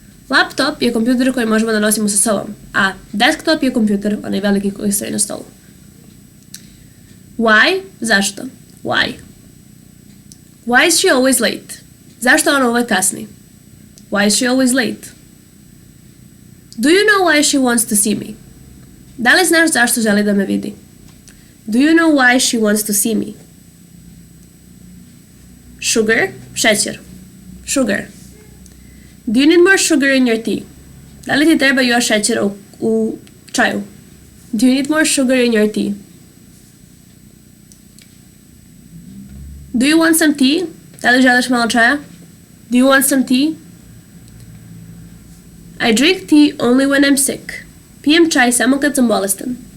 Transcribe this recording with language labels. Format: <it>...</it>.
<sr>Laptop je kompjuter koji možemo da nosimo sa sobom, a desktop je kompjuter, onaj veliki koji stoji na stolu. Why? Zašto? Why?</sr> <en>Why is she always late?</en> <sr>Zašto ona uvek kasni?</sr> <en>Why is she always late? Do you know why she wants to see me?</en> <sr>Da li znaš zašto želi da me vidi?</sr> <en>Do you know why she wants to see me? Sugar, šećer. Sugar. Do you need more sugar in your tea?</en> <sr>Da li ti treba još šećera u čaju?</sr> <en>Do you need more sugar in your tea? Do you want some tea?</en> <sr>Da li želiš malo čaja?</sr> <en>Do you want some tea? I drink tea only when I'm sick.</en> <sr>Pijem čaj samo kad sam bolestan.</sr>